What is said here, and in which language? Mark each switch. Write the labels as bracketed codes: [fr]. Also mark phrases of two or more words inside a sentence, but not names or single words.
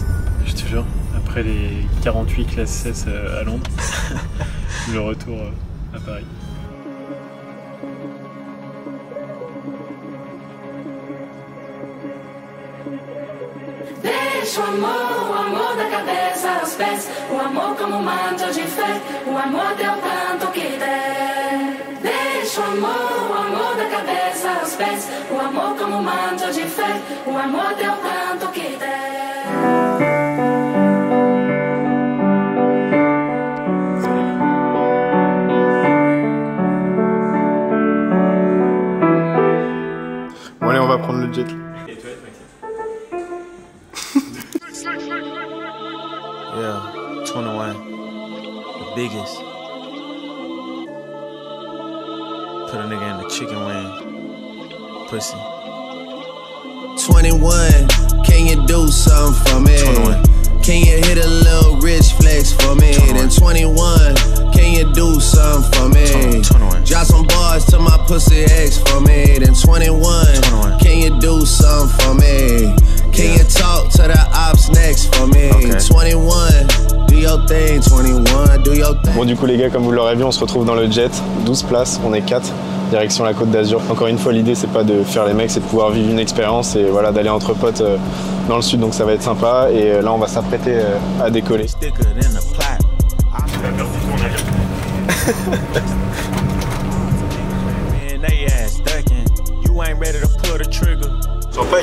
[fr] Je te jure, après les 48 classes S à Londres, le retour à Paris. [pt] Deixa o amor da cabeça aos pés, o amor como manto de fé, o amor deu tanto que der. Deixa o amor da cabeça aos pés, o amor como manto de fé, o amor deu tanto que der. [fr] Bon allez, on va prendre le jet. [en] Yeah, 21, the biggest. Put a nigga in the chicken wing, pussy. 21, can you do something for me? 21. Can you hit a little rich flex for me? 21. Then 21, can you do something for me? 21. Drop some bars to my pussy ex for me. Then 21, 21. Can you do something for me? Can you talk to the ops next for me? Okay. 21, do your thing, 21, do your thing. [fr] Bon du coup les gars, comme vous l'aurez vu, on se retrouve dans le jet, 12 places, on est 4, direction la Côte d'Azur. Encore une fois, l'idée c'est pas de faire les mecs, c'est de pouvoir vivre une expérience et voilà, d'aller entre potes dans le sud, donc ça va être sympa. Et là on va s'apprêter à décoller. Champagne.